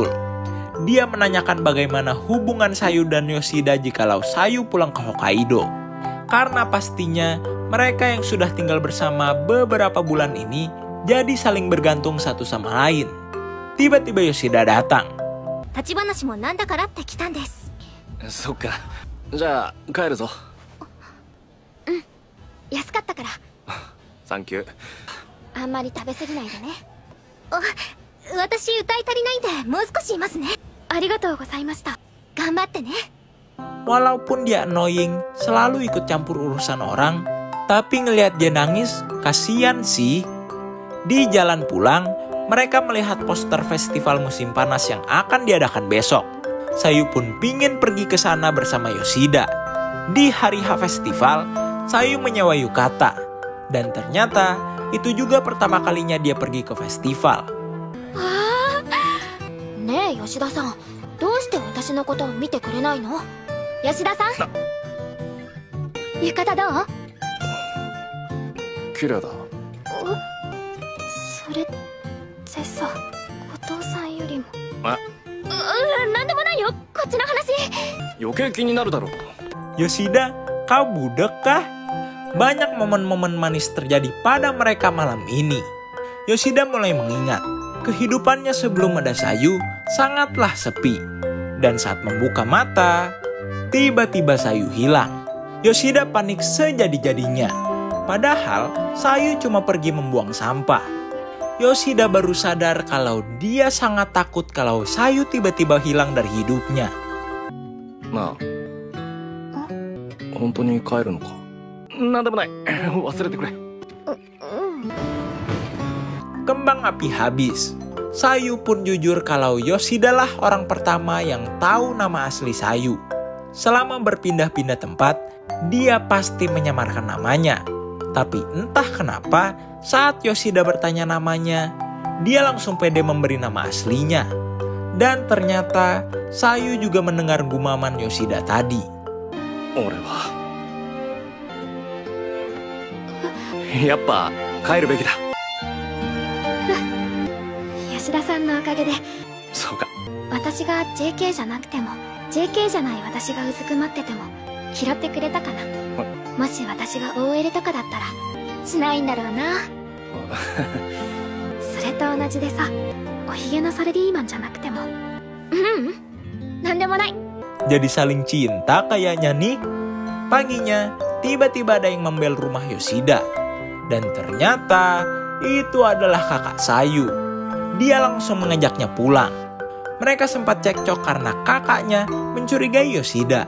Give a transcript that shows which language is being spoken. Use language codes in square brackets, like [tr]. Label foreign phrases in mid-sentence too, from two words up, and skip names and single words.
[id] Dia menanyakan bagaimana hubungan Sayu dan Yoshida jikalau Sayu pulang ke Hokkaido. Karena pastinya mereka yang sudah tinggal bersama beberapa bulan ini jadi saling bergantung satu sama lain. Tiba-tiba Yoshida datang. [ja] 立ち話もなんだからって来たんです。そっか。じゃあ帰るぞ。安かったから。サンキュー。あんまり食べ過ぎないでね。私歌い足りないんでもう少しいますね。ありがとうございました。頑張ってね。 [id] Walaupun dia annoying, selalu ikut campur urusan orang, tapi ngelihat dia nangis, kasihan sih. Di jalan pulang, mereka melihat poster festival musim panas yang akan diadakan besok. Sayu pun pingin pergi ke sana bersama Yoshida. Di hari H festival, Sayu menyewa yukata. Dan ternyata, itu juga pertama kalinya dia pergi ke festival. [ja] ねえ吉田さん、どうして私のことを見てくれないの？吉田さん、浴衣どう？綺麗だ。それってさ、後藤さんよりも。なんでもないよ、こっちの話。余計気になるだろう。 [id] Yoshida, kau budak kah? Banyak momen-momen manis terjadi pada mereka malam ini. Yoshida mulai mengingat, kehidupannya sebelum ada Sayu sangatlah sepi. Dan saat membuka mata, tiba-tiba Sayu hilang. Yoshida panik sejadi-jadinya. Padahal Sayu cuma pergi membuang sampah. Yoshida baru sadar kalau dia sangat takut kalau Sayu tiba-tiba hilang dari hidupnya. [ja] なあ、本当に帰るのか？なんでもない。忘れてくれ。 [id] Kembang api habis. Sayu pun jujur kalau Yoshida lah orang pertama yang tahu nama asli Sayu. Selama berpindah-pindah tempat, dia pasti menyamarkan namanya. Tapi entah kenapa, saat Yoshida bertanya namanya, dia langsung pede memberi nama aslinya. Dan ternyata, Sayu juga mendengar gumaman Yoshida tadi. [ja] 俺はやっぱ帰るべきだ。が JK じゃなくても JK じゃない私がうずくまってても拾ってくれたかな。もし私が OL とかだったらしないんだろうな。それと同じでさ、おひげのサラリーマンじゃなくてもなんでもない。 [id] Jadi saling cinta kayaknya nih. Paginya, tiba-tiba ada yang membel rumah Yoshida. Dan ternyata itu adalah kakak Sayu. Dia langsung mengajaknya pulang. Mereka sempat cekcok karena kakaknya mencurigai Yoshida.